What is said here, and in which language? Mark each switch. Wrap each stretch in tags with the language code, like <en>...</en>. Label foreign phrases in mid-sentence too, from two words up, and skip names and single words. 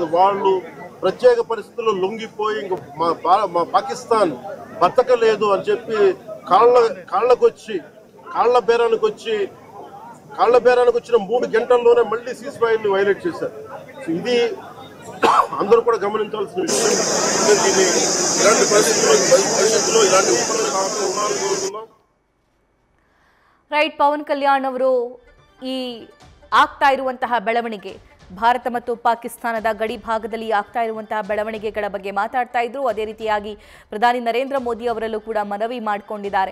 <te>వాళ్ళు ప్రత్యేక పరిస్థితుల్లో లొంగిపోయి ఇంక మా పాకిస్తాన్ బతకలేదు అని చెప్పి కాళ్ళ బేరానికి వచ్చిన 3 గంటల్లోనే మళ్ళీ సీజ్ ఫైర్ని వైలేట్ చేశారు. ఇది అందరూ కూడా గమనించాల్సిన విషయం. ఇలాంటి పరిస్థితుల్లో ఇలాంటి</te> <kn>ರೈಟ್. ಪವನ್ ಕಲ್ಯಾಣ್ ಅವರು ಈ ಆಗ್ತಾ ಇರುವಂತಹ ಬೆಳವಣಿಗೆ, ಭಾರತ ಮತ್ತು ಪಾಕಿಸ್ತಾನದ ಗಡಿ ಭಾಗದಲ್ಲಿ ಆಗ್ತಾ ಇರುವಂತಹ ಬೆಳವಣಿಗೆಗಳ ಬಗ್ಗೆ ಮಾತಾಡ್ತಾ ಇದ್ರು. ಅದೇ ರೀತಿಯಾಗಿ ಪ್ರಧಾನಿ ನರೇಂದ್ರ ಮೋದಿ ಅವರಲ್ಲೂ ಕೂಡ ಮನವಿ ಮಾಡಿಕೊಂಡಿದ್ದಾರೆ.</kn>